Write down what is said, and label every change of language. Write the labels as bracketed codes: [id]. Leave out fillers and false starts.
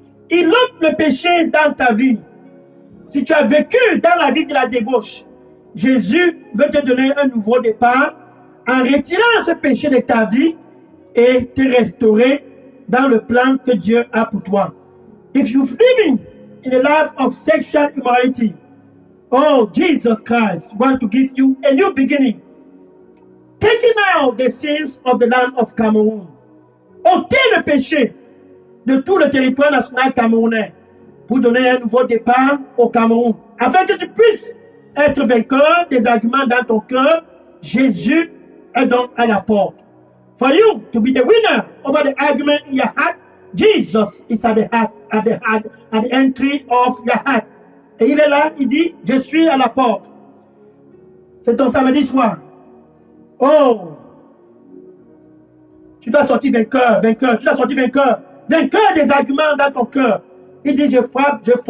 [fr] Il ôte le péché dans ta vie. Si tu as vécu dans la vie de la débauche, Jésus veut te donner un nouveau départ en retirant ce péché de ta vie et te restaurer dans le plan que Dieu a pour toi. [en] If you're living in a life of sexual immorality, oh, Jesus Christ wants to give you a new beginning. Taking out the sins of the land of Cameroon. [fr] Ôtez le péché de tout le territoire national camerounais pour donner un nouveau départ au Cameroun. Afin que tu puisses être vainqueur des arguments dans ton cœur, Jésus est donc à la porte. [en] For you to be the winner over the argument in your heart, Jesus is at the entry of your heart. [fr] Et il est là, il dit, je suis à la porte. C'est ton samedi soir. Oh, tu dois sortir vainqueur, tu dois sortir vainqueur des arguments dans ton cœur. Il dit, je frappe.